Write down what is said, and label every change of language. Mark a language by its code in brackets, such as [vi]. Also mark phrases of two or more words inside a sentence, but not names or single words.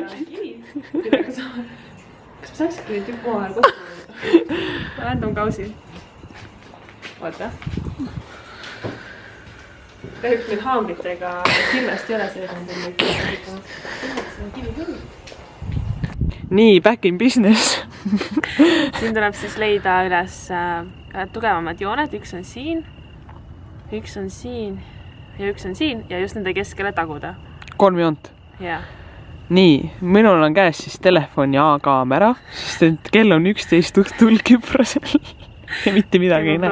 [et] Kas ma saakski nüüd tükk omavahel kokku? Random kausi. Oota. Kahjuks meil haamritega filmest ei ole see kivi. Nii, [en] back in business. [et] Siin tuleb siis leida üles tugevamad jooned. Üks on siin ja üks on siin ja just nende keskele taguda. 3 joont. Jaa. Nii, minul on käes siis telefon ja kaamera, sest et kell on 11 õhtul Küprosel ja mitte midagi ei näe.